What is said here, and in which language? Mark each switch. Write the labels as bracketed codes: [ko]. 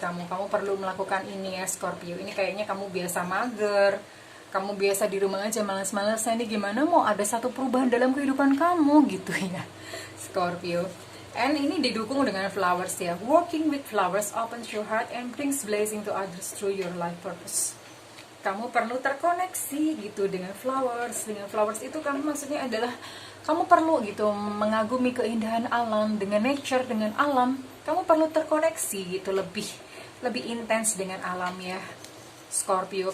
[id] Kamu perlu melakukan ini ya Scorpio. Ini kayaknya kamu biasa mager, kamu biasa di rumah aja malas-malasan, ini gimana mau ada satu perubahan dalam kehidupan kamu gitu ya Scorpio. [en] And [id] ini didukung dengan flowers ya. [en] Working with flowers opens your heart and brings blessing to others through your life purpose. [id] Kamu perlu terkoneksi gitu dengan flowers. Dengan flowers itu kamu maksudnya adalah kamu perlu gitu mengagumi keindahan alam, dengan nature, dengan alam. Kamu perlu terkoneksi gitu lebih intens dengan alam ya Scorpio.